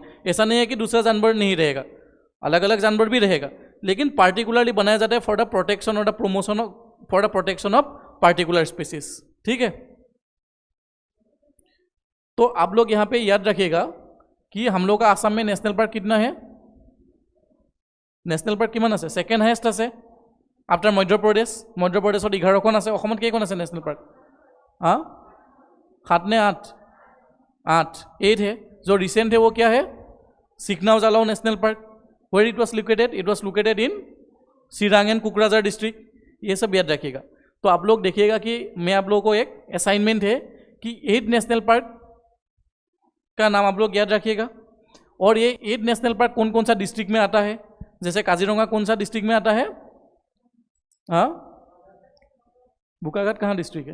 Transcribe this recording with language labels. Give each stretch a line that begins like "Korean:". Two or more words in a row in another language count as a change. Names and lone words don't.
Hindi: ऐसा नहीं है कि दूसरा जानवर नहीं रहेगा, अलग अलग जानवर भी रहेगा, लेकिन पार्टिकुलरली बनाया जाता है
English: for the protection
Hindi: और
English: the promotion of, for the protection of particular species.
Hindi: ठीक है। तो आप लोग यहाँ पे याद रखिएगा कि हम लोग का आसाम में
English: national park
Hindi: कितना है?
English: national park
Assamese: কিমান আছে?
English: second highest আছে आफ्टर मध्य प्रदेश।
Assamese: मध्य प्रदेशत 11খন আছে। অসমত কেইখন আছে
English: national park?
Assamese: हाँ 7 ने 8?
Hindi: 8 है। जो रिसेंट है वो क्या है? सिकनाव जालाओ नेशनल पार्क।
English: Where it was located? It was located in Sirang and Kokrajhar district.
Hindi: ये सब याद रखिएगा। तो आप लोग देखिएगा कि मैं आप लोगों को एक असाइनमेंट है कि 8
English: national park
Hindi: का नाम आप लोग याद रखिएगा। और ये 8
English: national park
Hindi: कौन कौन सा डिस्ट्रिक्ट में आता है? जैसे काजीरंगा कौन सा डिस्ट्रिक्ट में आता है? हाँ बोकाघाट कहाँ डिस्ट्रिक्ट है?